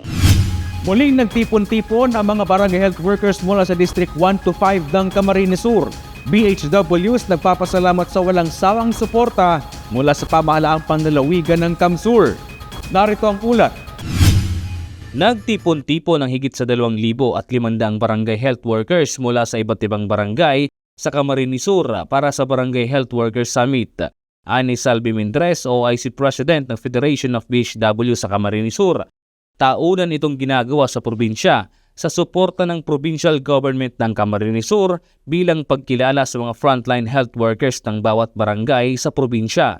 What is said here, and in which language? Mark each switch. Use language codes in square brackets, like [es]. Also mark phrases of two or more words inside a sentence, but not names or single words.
[tl] Muling nagtipon-tipon ang mga barangay [en] health workers [tl] mula sa District 1 to 5 ng Camarines Sur. BHWs nagpapasalamat sa walang sawang suporta mula sa pamahalaang panlalawigan ng Kamsur. Narito ang ulat. Nagtipon-tipon ng higit sa 2,500 barangay [en] health workers [tl] mula sa iba't ibang barangay sa Camarines Sur para sa Barangay Health Workers Summit. Ani Salvi Mendres, OIC President ng Federation of BHW sa Camarines Sur. Taunan itong ginagawa sa probinsya sa suporta ng [en] provincial government [tl] ng Camarines Sur bilang pagkilala sa mga [en] frontline health workers [tl] ng bawat barangay sa probinsya.